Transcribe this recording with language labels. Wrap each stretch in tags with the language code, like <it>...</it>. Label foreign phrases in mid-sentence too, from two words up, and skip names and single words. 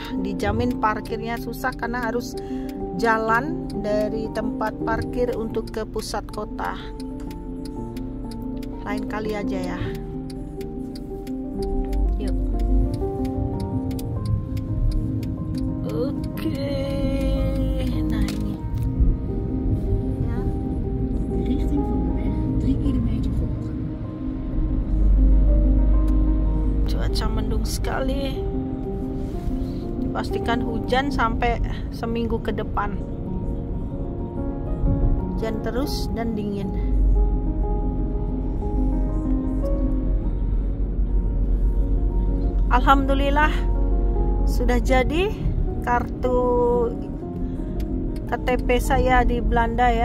<id>Dijamin parkirnya susah karena harus jalan dari tempat parkir untuk ke pusat kota. Lain kali aja ya. Yuk. Oke. Nah ini. Ya.</id> <nl>Richting van de weg 3 kilometer volgen.</nl> <id>Cuaca mendung sekali. Pastikan hujan sampai seminggu ke depan. Hujan terus dan dingin. Alhamdulillah sudah jadi kartu KTP saya di Belanda ya.</id>